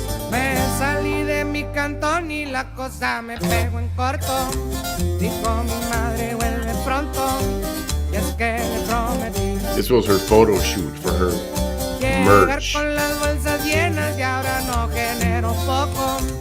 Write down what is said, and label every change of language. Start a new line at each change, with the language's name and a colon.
Spanish: Me salí de mi cantón y la cosa me pegó en corto. Dijo mi madre vuelve pronto. Y es que le prometí.
English: This was her photo shoot for her merch.
Spanish: Con las bolsas llenas y ahora no genero poco.